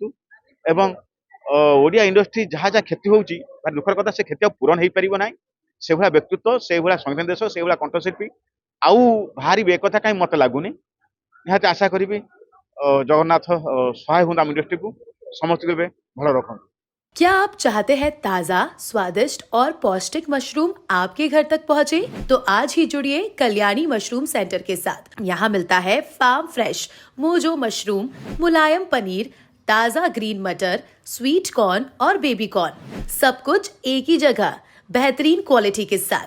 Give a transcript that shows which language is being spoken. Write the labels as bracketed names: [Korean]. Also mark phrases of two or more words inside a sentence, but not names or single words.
[Odia] ଏବଂ ଓଡ଼ିଆ ଇଣ୍ଡଷ୍ଟ୍ରି ଯାହା ଯାହା କ୍ଷତି ହଉଛି, ଭାରି ଦୁଃଖର କଥା, ସେ କ୍ଷତି ଆଉ ପୂରଣ ହେଇପାରିବ ନାହିଁ। ସେଇଭଳିଆ ବ୍ୟକ୍ତିତ୍ୱ, ସେଇଭଳିଆ ସଂଗୀତ ଦେଶ, ସେଇଭଳିଆ କଣ୍ଠଶିଳ୍ପୀ ଆଉ ବାହାରିବେ ଏକଥା କାହିଁ ମତେ ଲାଗୁନି। ନିହାତି ଆଶା କରିବି ଜଗନ୍ନାଥ ସହାୟ ହୁଅନ୍ତୁ ଆମ ଇଣ୍ଡଷ୍ଟ୍ରିକୁ, ସମସ୍ତଙ୍କୁ ଏବେ ଭଲ ରଖନ୍ତୁ। [Hindi] क्या आप चाहते हैं ताज़ा, स्वादिष्ट और पौष्टिक मशरूम आपके घर तक पहुंचे? तो आज ही जुड़िए कल्याणी मशरूम सेंटर के साथ। यहाँ मिलता है [English] farm fresh [Hindi] मोजो मशरूम, मुलायम पनीर, ताज़ा ग्रीन मटर, [English] sweet corn [Hindi] और [English] baby corn, [Hindi] सब कुछ एक ही जगह, बेहतरीन क्वालिटी के साथ।